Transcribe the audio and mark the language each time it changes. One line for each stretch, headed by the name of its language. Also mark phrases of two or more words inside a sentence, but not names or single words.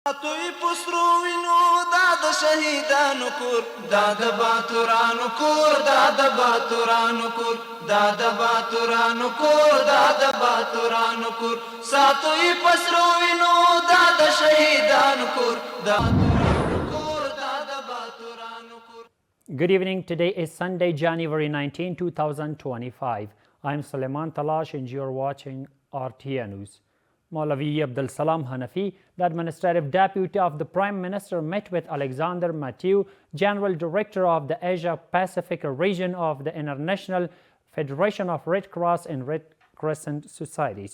Pashto: توی پسرو وینو دا د شهیدانو کور دا د باتورانو کور دا د باتورانو کور دا د باتورانو کور دا د باتورانو کور ساتوی پسرو وینو دا د شهیدانو کور دا
English: Good evening. Today is Sunday, January 19, 2025. I'm Suleiman Talash and you're watching RTA News. Maulavi Abdul Salam Hanafi, the Administrative Deputy of the Prime Minister, met with Alexander Mathieu, General Director of the Asia-Pacific region of the International Federation of Red Cross and Red Crescent Societies.